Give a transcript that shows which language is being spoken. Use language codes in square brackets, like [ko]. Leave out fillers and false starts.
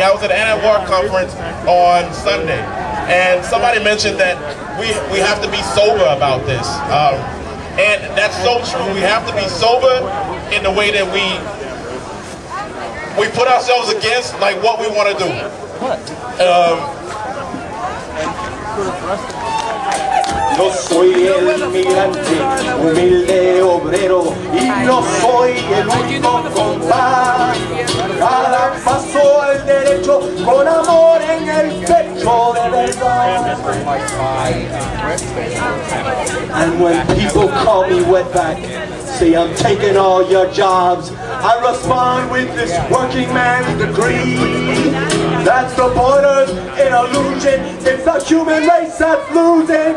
[en] I was at an Anti-War conference on Sunday, and somebody mentioned that we have to be sober about this. And that's so true. We have to be sober in the way that we put ourselves against like what we want to do. [es] Yo soy el inmigrante, humilde obrero, y no soy el único compás. Cada paso al derecho, con amor en el pecho de verdad. [en] And when people call me wetback, say I'm taking all your jobs, I respond with this working man's degree. That's the border's an illusion. It's the human race that's losing.